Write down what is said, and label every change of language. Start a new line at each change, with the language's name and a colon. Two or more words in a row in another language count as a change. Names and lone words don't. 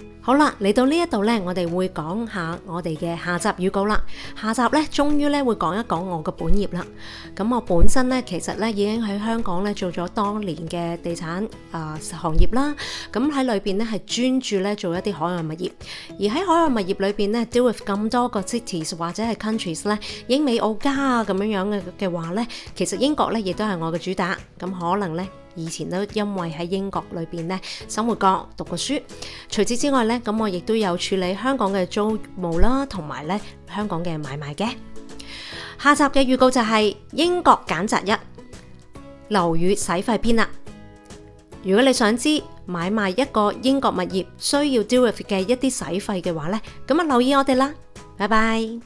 Cantonese: 好啦，嚟到呢一度咧，我哋會講下我哋嘅下集預告啦。下集咧，終於咧會講一講我嘅本業啦。咁我本身咧，其實咧已經喺香港咧做咗當年嘅地產行業啦。咁喺裏邊咧係專注咧做一啲海外物業，而喺海外物業裏邊咧
English: deal with
Cantonese: 咁多個 cities 或者係 countries 咧，英美澳加咁樣嘅話咧，其實英國咧亦都係我嘅主打。咁可能咧，以前都因為喺英國裏邊咧生活過、讀過書。除此之外咧，咁我亦都有處理香港嘅租務啦，同埋咧香港嘅買賣嘅。下集嘅預告就係英國揀擇1樓宇使費篇啦。如果你想知買賣一個英國物業需要
English: deal with
Cantonese: 嘅一啲使費嘅話咧，咁留意我哋啦。拜拜。